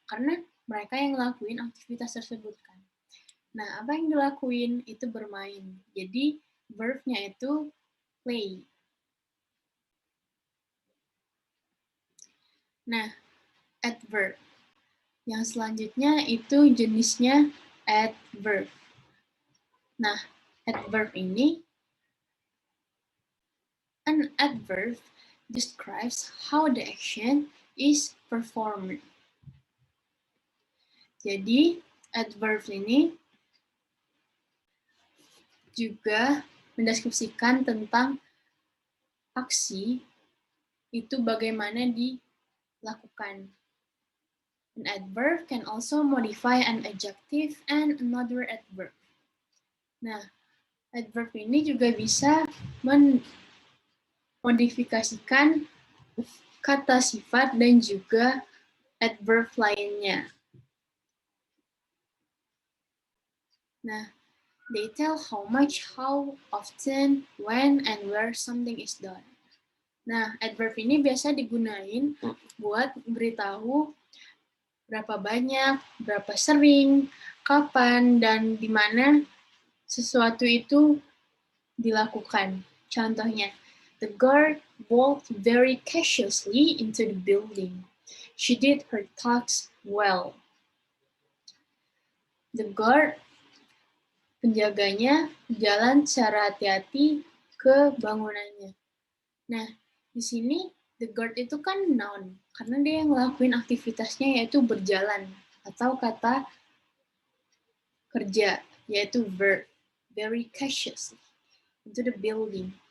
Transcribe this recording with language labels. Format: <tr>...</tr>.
<id>Karena mereka yang ngelakuin aktivitas tersebut kan. Nah, apa yang dilakuin itu bermain. Jadi, verb-nya itu play. Nah, adverb. Yang selanjutnya itu jenisnya adverb. Nah, adverb ini,</id> <en>an adverb describes how the action is performed.</en> <id>Jadi, adverb ini juga mendeskripsikan tentang aksi itu bagaimana dilakukan.</id> <en>An adverb can also modify an adjective and another adverb.</en> <id>Nah, adverb ini juga bisa memodifikasikan kata sifat dan juga adverb lainnya.</id> <en>Nah, they tell how much, how often, when, and where something is done.</en> <id>Nah, adverb ini biasa digunain buat beritahu berapa banyak, berapa sering, kapan, dan di mana sesuatu itu dilakukan. Contohnya,</id> <en>The guard walked very cautiously into the building. She did her tasks well. The guard,</en> <id>penjaganya, jalan secara hati-hati ke bangunannya. Nah, di sini</id> <en>the guard</en> <id>itu kan noun, karena dia yang ngelakuin aktivitasnya yaitu berjalan, atau kata kerja, yaitu verb,</id> <en>very cautiously into the building.</en>